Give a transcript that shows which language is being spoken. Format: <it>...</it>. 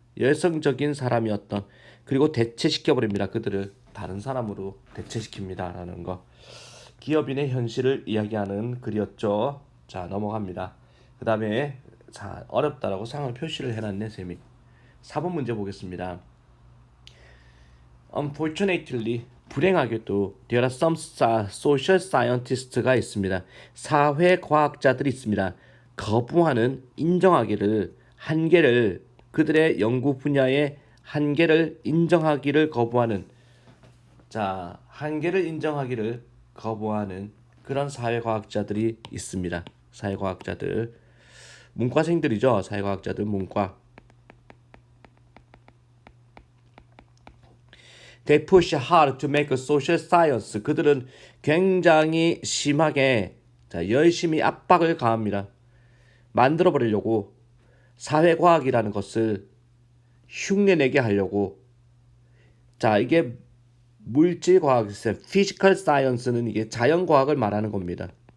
<ko>열성적인 사람이었던 그리고 대체시켜버립니다. 그들을 다른 사람으로 대체시킵니다라는 거. 기업인의 현실을 이야기하는 글이었죠. 자, 넘어갑니다. 그 다음에 자 어렵다라고 상을 표시를 해놨네 쌤이. 4번 문제 보겠습니다.</ko> <en>Unfortunately,</en> <ko>불행하게도</ko> <en>there are some social scientists가</en> <ko>있습니다. 사회과학자들이 있습니다. 거부하는 인정하기를 한계를 그들의 연구 분야의 한계를 인정하기를 거부하는 자 한계를 인정하기를 거부하는 그런 사회과학자들이 있습니다. 사회과학자들 문과생들이죠. 사회과학자들 문과.</ko> <en>They push hard to make a social science.</en> <ko>그들은 굉장히 심하게 자, 열심히 압박을 가합니다. 만들어 버리려고 사회과학이라는 것을 흉내내게 하려고. 자, 이게 물질과학, physical science는 이게 자연과학을 말하는 겁니다.</ko>